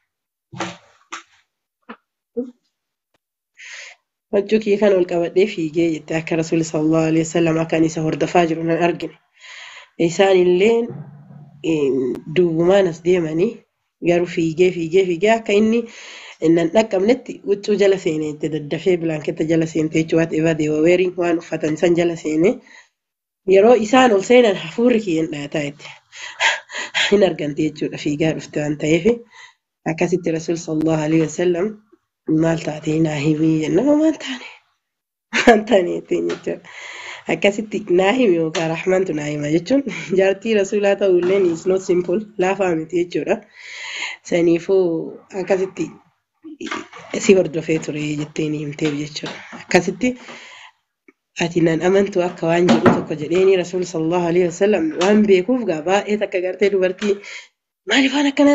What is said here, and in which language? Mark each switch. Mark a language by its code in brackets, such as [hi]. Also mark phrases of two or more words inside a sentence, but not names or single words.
[om] Huccuu kiyya kana wal qabadhee fiigee jette akka rasuulli [ar] صلى الله عليه وسلم [om] akkan isa hordofaa jiru nan argine. Isaanillee duubumaan as deemanii garuu fiigee akka inni nan dhaqqabnetti huccuu jala seenee daddafee bilaanketta jala seentee jechuudha [en] whatever they were wearing [om] waan uffatan san jala seenee yeroo isaan ol seenan hafuurri kiyyan dhaataa jette. hin argante jechuudha fiigaa dhufte waan ta'eef akkasitti rasuul [ar] صلى الله عليه وسلم [om] maal taatee naa himii jennaan maal taane jechuudha akkasitti naa himi yookaan rahmantu naa hima jechuun jaartii rasuulaa ta'uulleen [en] is not simple [om] laafaa miti jechuudha saniifuu akkasitti si hordofee ture jetteen himteef jechuudha akkasitti ati nan amantu akka waan jedhu tokko jedheeni rasuul [ar] صلى الله عليه وسلم [om] waan beekuuf baay'ee takka gartee dubartii maaliif waan akkanaa